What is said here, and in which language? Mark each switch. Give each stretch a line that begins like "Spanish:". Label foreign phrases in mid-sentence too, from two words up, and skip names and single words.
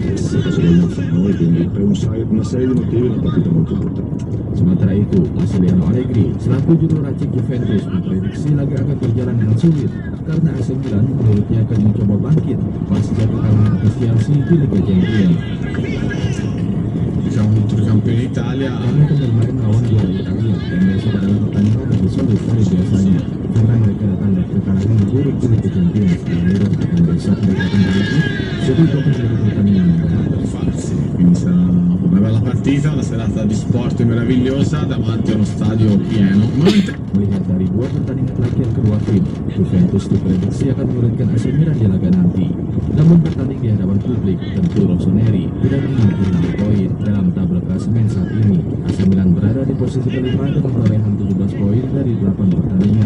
Indonesian: Sementara itu, Massimiliano Allegri selaku juru racik Juventus memprediksi laga akan berjalan dengan sulit karena AC Milan menurutnya akan mencoba bangkit pasca kekalahan atas Chelsea di Liga Champions. Kami akan bermain lawan juara Italia dan besok adalah pertandingan lebih sulit dari biasanya karena mereka datang dari kekalahan buruk di Liga Champions dan besok mereka akan bangkit, jadi itu akan menjadi pertandingan yang berat.
Italian: Quindi sarà una bella partita, una serata di sport meravigliosa davanti a uno stadio pieno.
Indonesian: Melihat dari 2 pertandingan terakhir kedua tim, Juventus diprediksi akan menyulitkan AC Milan di laga nanti. Namun bertanding di hadapan publik, tentu Rossoneri tidak ingin kehilangan poin dalam tabel klasemen saat ini. AC Milan berada di posisi kelima dengan torehan 17 poin dari 8 pertandingan.